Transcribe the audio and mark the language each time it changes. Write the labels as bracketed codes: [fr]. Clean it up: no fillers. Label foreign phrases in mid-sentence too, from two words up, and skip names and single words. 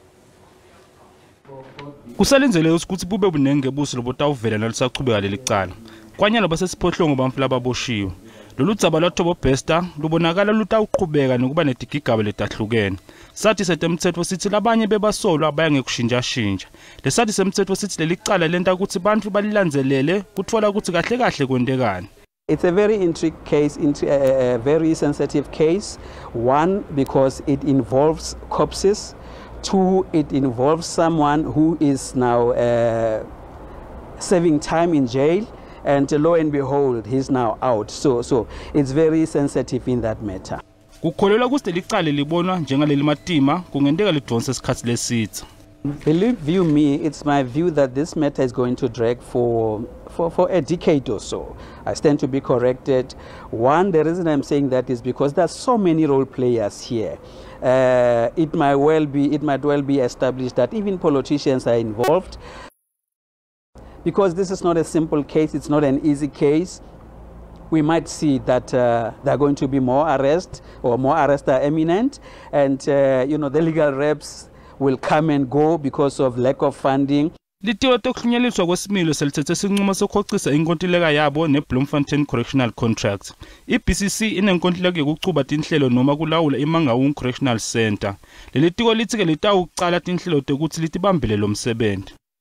[ss] Kusalinzeleke ukuthi bube bunenge ngebuso lobotawuvela nalisachubeka lelicala kwanyalo basesiphohlongo bamfula baboshiwe lolu dzaba lwaThabo Besta lubonakala lutawuqhubeka nokuba netigigaba letahlukene. Sathi setemthetho sithi labanye bebasolwa bayangekushintshashintsha lesathi semthetho sithi lelicala lenta ukuthi bantu balilandzelele kutfola ukuthi kahle kahle kwentekani. [en] It's a very intricate case, a very sensitive case. One, because it involves corpses. Two, it involves someone who is now serving time in jail, and lo and behold, he's now out. So it's very sensitive in that matter. [ss] Kukholelwa ukuthi lelicala libonwa njengaleli matima kungenteka lidonse isikhathi lesitha. [en] Believe you me, it's my view that this matter is going to drag for a decade or so. I stand to be corrected. One, the reason I'm saying that is because there's so many role players here. It might well be established that even politicians are involved. Because this is not a simple case, it's not an easy case. We might see that there are going to be more arrests, or more arrests are imminent, and the legal reps will come and go because of lack of funding. [ss] Litiwa tokuhlunyelelwa kwesimilo selithethe isinqumo sokukhocisa inkontileka yabo neBloemfontein Correctional Contract. IBCC inenkontileka yokucuba tinhlelo noma kulawula iMangaung Correctional Center. Leli tiko lithi ke litawucala tinhlelo tokuthi litibambele lo msebenzi.